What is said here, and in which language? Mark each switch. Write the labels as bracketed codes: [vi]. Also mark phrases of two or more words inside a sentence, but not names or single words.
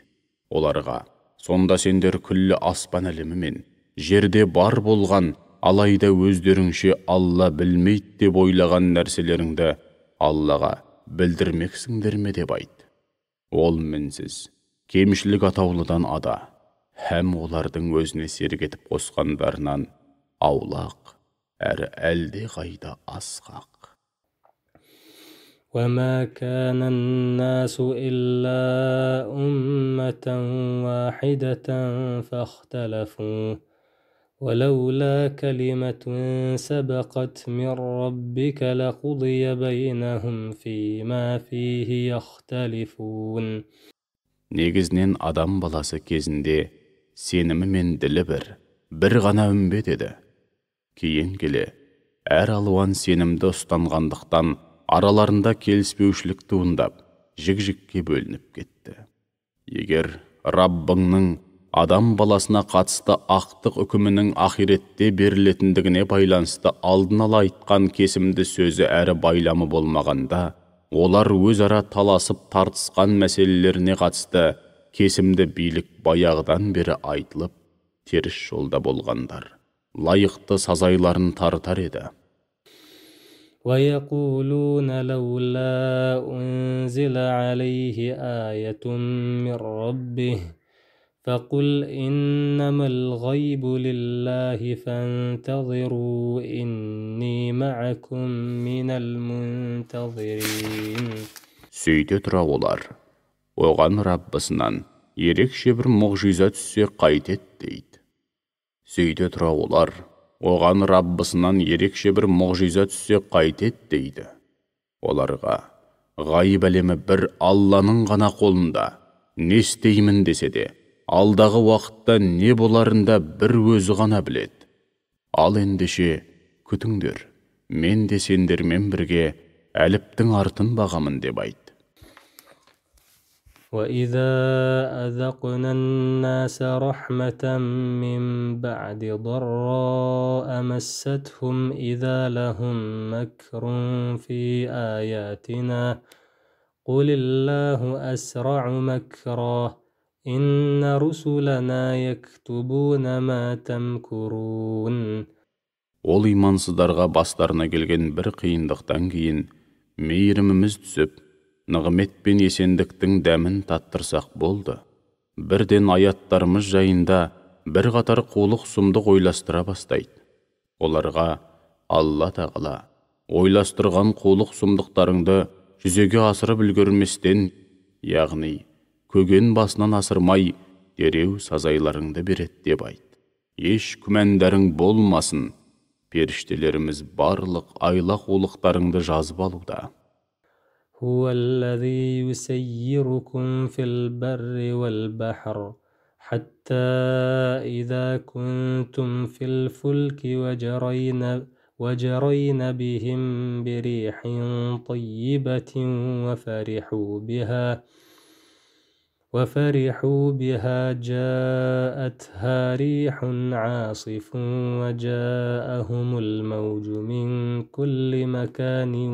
[kk] Оларға, сонда сендер күллі аспан әлемі мен жерде бар болған, алайда өздеріңше Алла білмейді деп ойлаған нәрселеріңді Аллаға білдірмексіңдер ме деп айт. Ол мінсіз, кемшілік атаулыдан ада, һәм олардың өзіне серік етіп қосқандарынан аулақ, әрі әлде қайда асқақ. [ar] وما كان الناس إلا أمة واحدة فاختلفوا ولولا كلمة سبقت من ربك لقضي بينهم فيما فيه يختلفون. [kk] Негізінен адам баласы кезінде сенімі мен ділі бір ғана үмбет еді. Кейін келе, әр алуан сенімді ұстанғандықтан араларында келіспеушілік туындап, жік-жікке бөлініп кетті. Егер Раббыңның адам баласына қатысты ақтық үкімінің ақиретте берілетіндігіне байланысты алдын ала айтқан кесімді сөзі әрі байламы болмағанда, олар өзара таласып тартысқан мәселелеріне қатысты кесімді билік баяғыдан бері айтылып, теріс жолда болғандар лайықты сазайларын тартар еді. [ar] ويقولون لولا أنزل عليه آية من ربه فقل إنما الغيب لله فانتظروا إني معكم من المنتظرين. [kk] Сөйте тұра олар, оған Раббысынан ерекше бір мұғжиза түссе қайтет дейді. Сөйте тұра олар, оған Раббысынан ерекше бір мұғжиза түссе қайтет дейді. Оларға ғайып әлемі бір Алланың ғана қолында, не істеймін десе де, алдағы уақытта не боларында бір өзі ғана біледі. Ал ендеше күтіңдер, мен де сендермен бірге әліптің артын бағамын деп айт. [ar] وَإِذَا أَذَقْنَا النَّاسَ رَحْمَةً مِّن بَعْدِ ضَرَّاءَ مَسَّتْهُمْ إِذَا لَهُم مَّكْرٌ فِي آيَاتِنَا قُلِ اللَّهُ أَسْرَعُ مَكْرًا إِنَّ رُسُلَنَا يَكْتُبُونَ مَا تَمْكُرُونَ. [kk] Ол имансыздарға бастарына келген бір қиындықтан кейін мейіріміміз түсіп, нығмет пен есендіктің дәмін таттырсақ болды. Бірден аяттарымыз жайында бір қатар қулық сұмдық ойластыра бастайды. Оларға Алла тағала ойластырған қулық сұмдықтарыңды жүзеге асырып үлгерместен, яғни көген басынан асырмай, дереу сазайларыңды береді деп айт. Еш күмәндарың болмасын, періштелеріміз барлық айла қулықтарыңды жазып алуда. [ar] هو الذي يسيركم في البر والبحر حتى إذا كنتم في الفلك وجرين بهم بريح طيبة وفرحوا بها جاءتها ريح عاصف وجاءهم الموج من كل مكان